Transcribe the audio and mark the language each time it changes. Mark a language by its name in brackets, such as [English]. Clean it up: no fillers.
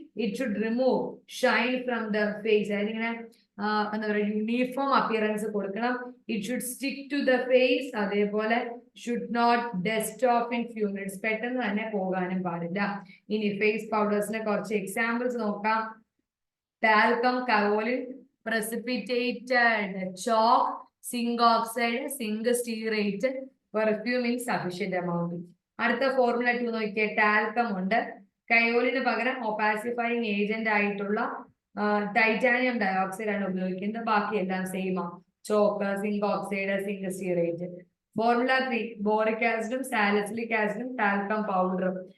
[English] It should remove shine from the face. [Malayalam] അതിനിങ്ങനെ എന്താ പറയുക, യൂണിഫോം അപ്പിയറൻസ് കൊടുക്കണം. [English] It should stick to the face. അതേപോലെ should not dust off in few minutes. [Malayalam] പെട്ടെന്ന് തന്നെ പോകാനും പാടില്ല. ഇനി ഫേസ് പൗഡേഴ്സിനെ കുറച്ച് എക്സാമ്പിൾസ് നോക്കാം. [English] Talcum, kaolin, precipitate chalk, zinc oxide, zinc stearate, perfume in sufficient amount. [Malayalam] അടുത്ത ഫോർമുല 2 നോക്കിയേ. ടാൽക്കം ഉണ്ട്, കയോലിന് പകരം ഒപ്പാസിഫൈങ് ഏജന്റ് ആയിട്ടുള്ള ടൈറ്റാനിയം ഡയോക്സൈഡ് ആണ് ഉപയോഗിക്കുന്നത്. ബാക്കിയെല്ലാം സെയിം ആണ്. Chalk, zinc oxide, zinc stearate. Formula 3, boric ആസിഡും സാലിസിലിക് ആസിഡും ടാൽക്കം പൗഡറും.